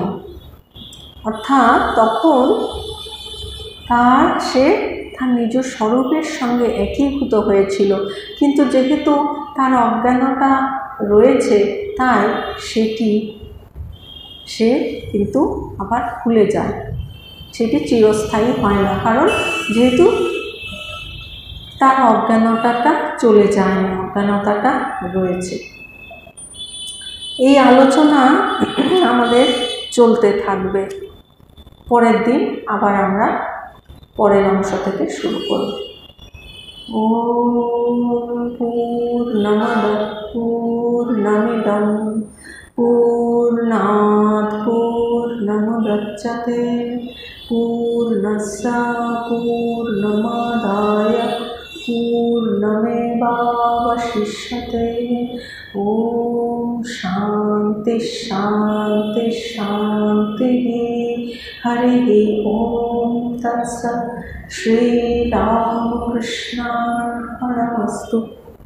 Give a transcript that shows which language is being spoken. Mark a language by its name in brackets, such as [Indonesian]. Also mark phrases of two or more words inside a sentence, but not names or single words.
[Bangla] অর্থাৎ তখন সে তার নিজ স্বরূপের সঙ্গে একীভূত হয়েছিল, কিন্তু যেহেতু তার অজ্ঞানতা রয়েছে, তাই সে কিন্তু আবার খুলে যায়, সেটি চিরস্থায়ী হয় না, কারণ যেহেতু তার অজ্ঞানতাটা চলে যায় না, অজ্ঞানতাটা রয়েছে। এই আলোচনা আমাদের চলতে থাকবে। পরের দিন আবার আমরা পরের অংশ থেকে শুরু করব। [Sanskrit] ওম পূর্ণমদ পূর্ণমিদং পূর্ণাৎ পূর্ণমুদচ্যতে পূর্ণস্য পূর্ণমাদায় পূর্ণমেবাবশিষ্যতে। ওম শান্তি শান্তি শান্তি। হরি ওম তৎসৎ। শ্রী রামকৃষ্ণার্পণমস্তু।